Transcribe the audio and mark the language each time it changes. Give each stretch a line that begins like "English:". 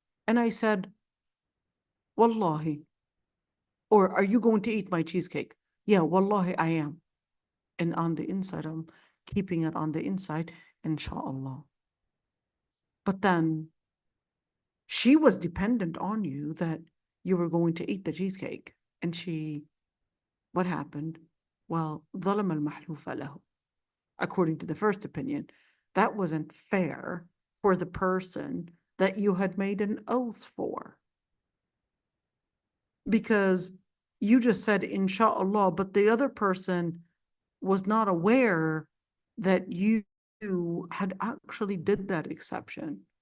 English: And I said, Wallahi. Or are you going to eat my cheesecake? Yeah, Wallahi, I am. And on the inside, I'm keeping it on the inside, inshallah. But then she was dependent on you that you were going to eat the cheesecake. And what happened?
Arabic: Well, ظلم المحلوف له.
English: According to the first opinion, that wasn't fair for the person that you had made an oath for. Because you just said, inshallah, but the other person was not aware that you had actually did that exception.